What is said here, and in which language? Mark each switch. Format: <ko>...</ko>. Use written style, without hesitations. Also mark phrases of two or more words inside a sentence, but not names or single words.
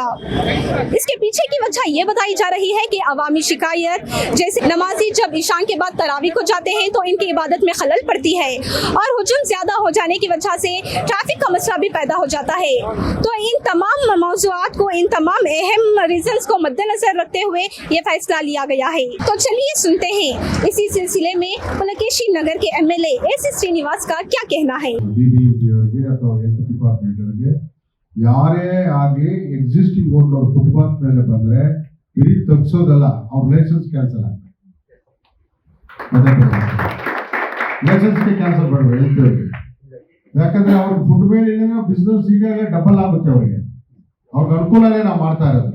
<hi>इसके पीछे की वजह ये बताई जा रही है कि अवामी शिकायत, जैसे नमाजी जब इशान के बाद तरावी को जाते हैं तो इनकी इबादत में खलल पड़ती है और हुजूम ज़्यादा हो जाने की वजह से ट्रैफिक का मसला भी पैदा हो जाता है। तो इन तमाम मौज़ूआत को, इन तमाम अहम रीजंस को मद्देनजर रखते हुए ये फैसला लिया गया है। तो चलिए सुनते हैं इसी सिलसिले में पुलकेशी नगर के MLA AC श्रीनिवास का क्या कहना है।</hi> <kn>ಯಾರೇ ಆಗಿ</kn> <en>existing road footpath</en> <kn>ಮೇಲೆ ಬಂದ್ರೆ ಇಡೀ ತಗ್ಸೋದಲ್ಲ, ಅವ್ರ</kn> <en>license cancel</en> <kn>ಆಗ್ತದೆ। ಲೈಸೆನ್ಸ್ಗೆ ಕ್ಯಾನ್ಸಲ್ ಮಾಡಬೇಡಿ ಹೇಳ್ತೀವಿ, ಯಾಕಂದ್ರೆ ಅವ್ರ ಫುಡ್ ಮೇಲೆ ಬಿಸ್ನೆಸ್ ಈಗಾಗಲೇ ಡಬಲ್ ಆಗುತ್ತೆ ಅವ್ರಿಗೆ ಅನುಕೂಲನೇ ನಾವು ಮಾಡ್ತಾ ಇರೋದು।</kn>